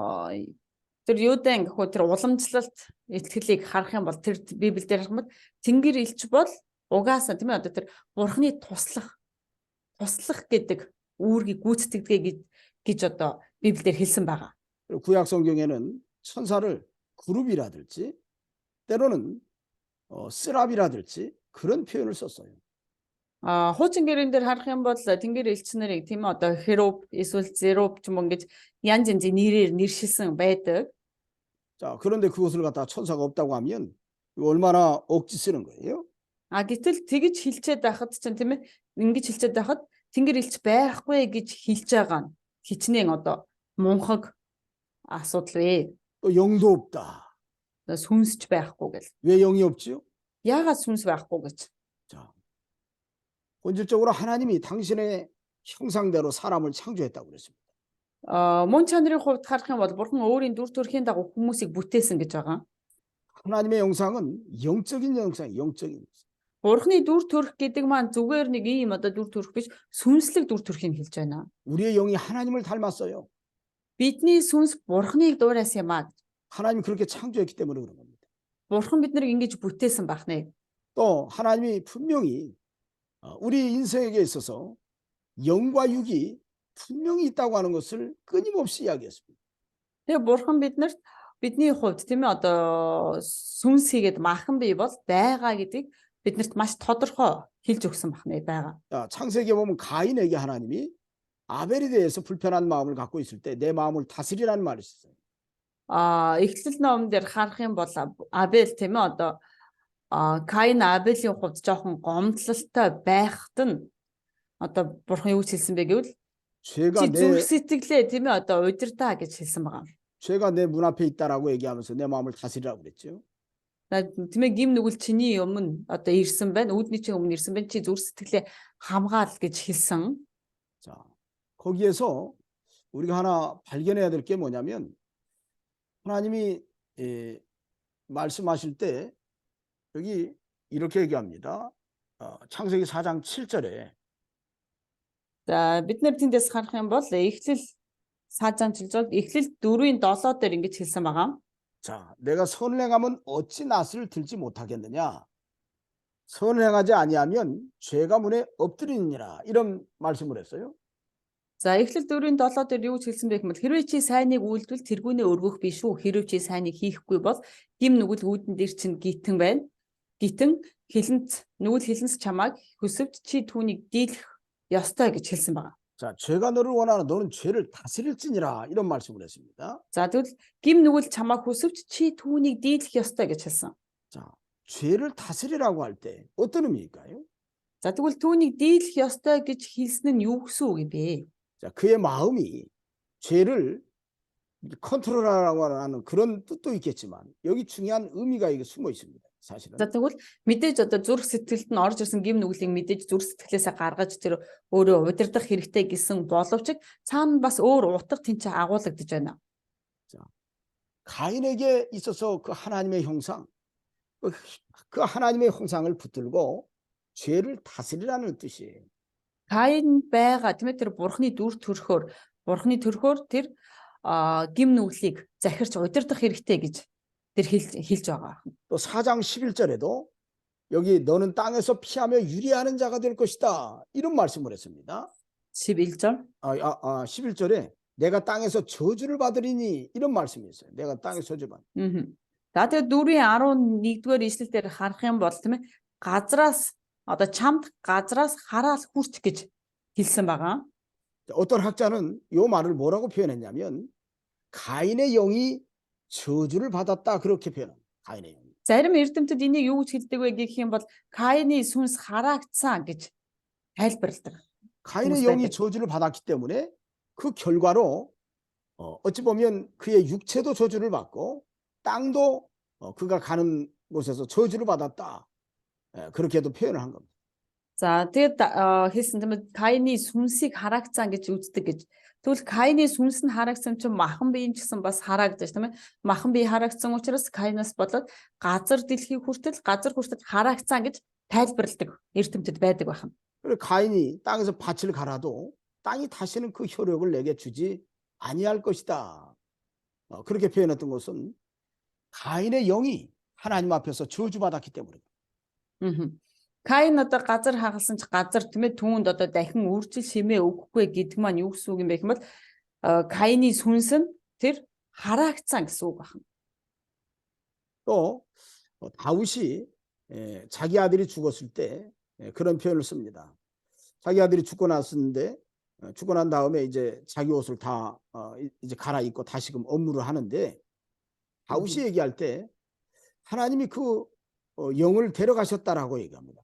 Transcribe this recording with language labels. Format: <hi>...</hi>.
<mn>Тэгээд тэр юудан гэхүү тэр уламжлалт итгэлийг харах юм бол тэр Библиэлд харах юм бол тэнгэр элч бол угаасаа тийм ээ одоо тэр бурхны туслах гэдэг үүргийг гүйцэтгэдэг гэж одоо Библиэлд хэлсэн байгаа.</mn> <ko>그리고 구약 성경에는 천사를 그룹이라든지 때로는 쓰랍이라든지 그런 표현을 썼어요.</ko> <mn>Хуучин гэрэн дээр харах юм бол тэнгэр элч нарыг тийм ээ одоо херуб эсвэл зеруб ч юм ингэж янз янзын нэрээр нэршилсэн байдаг.</mn> <ko>자, 그런데 그것을 갖다 천사가 없다고 하면 얼마나 억지 쓰는 거예요?</ko> <mn>Гэтэл тэгж хэлчихэд байхад чинь тийм ээ ингэж хэлчихэд байхад тэнгэр элч байхгүй гэж хэлж байгаа нь хичнээн одоо мунхаг асуудал вэ.</mn> <ko>또 영도 없다.</ko> <mn>Сүнсч байхгүй гэл.</mn> <ko>왜 영이 없지요?</ko> <mn>Яагаад сүнс байхгүй гэж.</mn> <ko>자, 본질적으로 하나님이 당신의 형상대로 사람을 창조했다고 그랬습니다.</ko> <mn>Мөн чанарын хувьд харах юм бол бурхан өөрийн дүр төрхийн дагуу хүмүүсийг бүтээсэн гэж байгаа.</mn> <ko>하나님의 형상은 영적인 형상, 영적인.</ko> <mn>Бурханы дүр төрх гэдэг маань зүгээр нэг ийм одоо дүр төрх биш сүнслэг дүр төрхийг хэлж байна.</mn> <ko>우리의 영이 하나님을 닮았어요.</ko> <mn>Бидний сүнс бурханыг дуурайсан юм аа.</mn> <ko>하나님이 그렇게 창조했기 때문에 그런 겁니다.</ko> <mn>Бурхан биднийг ингэж бүтээсэн бахнэ.</mn> <ko>또 하나님이 분명히 우리 인생에게 있어서 영과 육이 분명히 있다고 하는 것을 끊임없이 이야기했습니다.</ko> <mn>Тэгээ бурхан биднэрт бидний хувьд тийм ээ одоо сүнс хийгээд махан бий бол байгаа гэдгийг биднэрт маш тодорхой хэлж өгсөн бахнэ байгаа.</mn> <ko>자, 창세기에 보면 가인에게 하나님이 아벨에 대해서 불편한 마음을 갖고 있을 때 내 마음을 다스리라는 말이 있어요.</ko> <mn>Эхлэл номон дээр харах юм бол Абель тийм ээ одоо Каин Абелийн хувьд жоохон гомдлолтой байхад нь одоо бурхан юу хэлсэн бэ гэвэл</mn> <ko>죄가</ko> <mn>чи зүрх сэтгэлээ тийм ээ одоо удирдаа гэж хэлсэн байгаа.</mn> <ko>죄가 내 문 앞에 있다라고 얘기하면서 내 마음을 다스리라고 그랬죠.</ko> <mn>Тийм ээ гим нүгэл чиний өмнө одоо ирсэн байна. Үүдний чинь өмнө ирсэн байна. Чи зүрх сэтгэлээ хамгаал гэж хэлсэн.</mn> <ko>자, 거기에서 우리가 하나 발견해야 될 게 뭐냐면 하나님이 말씀하실 때 여기 이렇게 얘기합니다. 창세기 4장 7절에</ko> <mn>За бид нар тэндээс харах юм бол эхлэл</mn> <ko>사장 7절</ko> <mn>эхлэл 4-ийн 7 дээр ингэж хэлсэн байгаа.</mn> <ko>자, 내가 선을 행하면 어찌 낫을 들지 못하겠느냐? 선을 행하지 아니하면 죄가 문에 엎드리느니라. 이런 말씀을 했어요.</ko> <mn>За эхлэл 4-ийн 7 дээр юу хэлсэн бэ гэвэл хэрвээ чи сайныг үйлдвэл тэргүүнээ өргөх биш үү? Хэрвээ чи сайныг хийхгүй бол гим нүгэл үүдэн дээр чинь гитэн байна. Гитэн хилэнц нүгэл хилэнц чамайг хөсөвч чи түүнийг дийлэх ёстой гэж хэлсэн байгаа.</mn> <ko>자, 죄가 너를 원하나 너는 죄를 다스릴지니라. 이런 말씀을 했습니다.</ko> <mn>За тэгвэл гим нүгэл чамайг хөсөвч чи түүнийг дийлэх ёстой гэж хэлсэн.</mn> <ko>자, 죄를 다스리라고 할 때 어떤 의미일까요?</ko> <mn>За тэгвэл түүнийг дийлэх ёстой гэж хэлсэн нь юу гэсэн үг юм бэ?</mn> <ko>자, 그의 마음이 죄를 컨트롤하라고 하는 그런 뜻도 있겠지만 여기 중요한 의미가 이게 숨어 있습니다. 사실은.</ko> <mn>За тэгвэл мэдээж одоо зүрх сэтгэлд нь орж ирсэн гим нүглийг мэдээж зүрх сэтгэлээсээ гаргаж тэр өөрөө удирдах хэрэгтэй гэсэн боловч цаана бас өөр утга тэнцээ агуулгадж байна.</mn> <ko>자, 가인에게 있어서 그 하나님의 형상, 그 하나님의 형상을 붙들고 죄를 다스리라는 뜻이에요.</ko> <mn>Каин байгаа тийм ээ тэр бурхны дүр төрхөөр тэр гим нүглийг захирч удирдах хэрэгтэй гэж тэр хэлж байгаа.</mn> <ko>또 4장 11절에도 여기 너는 땅에서 피하며 유리하는 자가 될 것이다. 이런 말씀을 했습니다. 11절. 11절에 내가 땅에서 저주를 받으리니 이런 말씀이 있어요. 내가 땅에서 저주를 받.</ko> <mn>За тэгээд 4-ийн 11-р ишлэл дээр харах юм бол тийм ээ газраас одоо чамд газраас хараал хүрч гэж хэлсэн байгаа.</mn> <ko>어떤 학자는 이 말을 뭐라고 표현했냐면 가인의 영이 저주를 받았다 그렇게 표현합니다. 가인의 영이.</ko> <mn>Зарим эрдэмтэд энийг юу гэж хэлдэг вэ гэх юм бол Каины сүнс хараагдсан гэж тайлбарладаг.</mn> <ko>가인의</ko> <mn>хүмүүс</mn> <ko>영이</ko> <mn>байдаг.</mn> <ko>저주를 받았기 때문에 그 결과로 어찌 보면 그의 육체도 저주를 받고 땅도 그가 가는 곳에서 저주를 받았다. 그렇게도 표현을 한 겁니다.</ko> <mn>За тэгээд хэлсэн тийм ээ Каины сүнсийг хараагдсан гэж үздэг гэж. Тэгвэл Каины сүнс нь хараагдсан чинь махан биеийн ч гэсэн бас хараагдаж тийм ээ. Махан бие хараагдсан учраас Каинаас болоод газар хүртэл хараагдсан гэж тайлбарладаг эрдэмтэд байдаг байна.</mn> <ko>그리고 가인이 땅에서 밭을 갈아도 땅이 다시는 그 효력을 내게 주지 아니할 것이다. 그렇게 표현했던 것은 가인의 영이 하나님 앞에서 저주받았기 때문입니다.</ko> <mn>Каин одоо газар хагалсан ч газар тийм ээ түүнд одоо дахин үржил шимээ өгөхгүй гэдэг маань юу гэсэн үг юм бэ гэвэл Каины сүнс нь тэр хараагдсан гэсэн үг байна.</mn> <ko>또 다윗이 자기 아들이 죽었을 때 그런 표현을 씁니다. 자기 아들이 죽고 났는데 죽고 난 다음에 이제 자기 옷을 다 이제 갈아입고 다시금 업무를 하는데 다윗이 얘기할 때 하나님이 그 영을 데려가셨다라고 얘기합니다.</ko>